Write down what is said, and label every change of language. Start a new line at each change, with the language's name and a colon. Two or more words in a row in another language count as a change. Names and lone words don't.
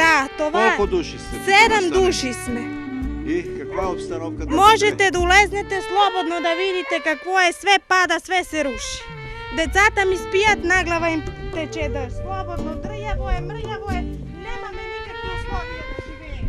Bulgarian: Да, това е. Колко души сте? 7 души сме. И каква е обстановката?
Macedonian: Можете да улезнете слободно да видите какво е, све пада, све се руши. Децата ми спият, на глава им тече да слободно, дрјаво е, мрјаво е, немаме никакви условија да живееме.